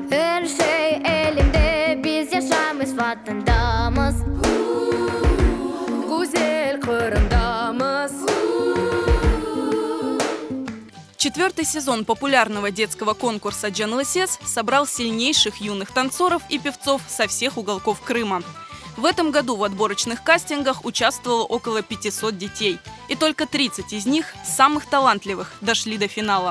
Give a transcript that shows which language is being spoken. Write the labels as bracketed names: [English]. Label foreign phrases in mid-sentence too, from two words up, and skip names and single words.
[Crimean Tatar] Her şey elimde, biz yaşamız vatandamız. Güzel Kırım'damız. [Russian] Четвертый сезон популярного детского конкурса «Джанлысес» собрал сильнейших юных танцоров и певцов со всех уголков Крыма. В этом году в отборочных кастингах участвовало около 500 детей. И только 30 из них, самых талантливых, дошли до финала.